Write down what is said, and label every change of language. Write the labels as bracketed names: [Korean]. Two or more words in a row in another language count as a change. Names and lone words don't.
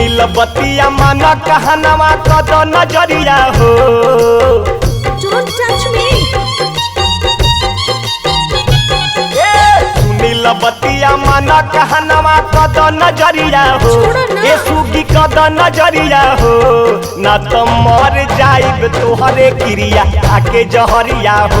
[Bhojpuri] बतिया माना कहनवा कद नजरिया हो। [English] Don't touch me. [Bhojpuri] सुनील बतिया माना कहनवा कद नजरिया हो। ए सुगी कद नजरिया हो। ना तो मर जाइब तोहरे क्रिया खाके जहरिया हो।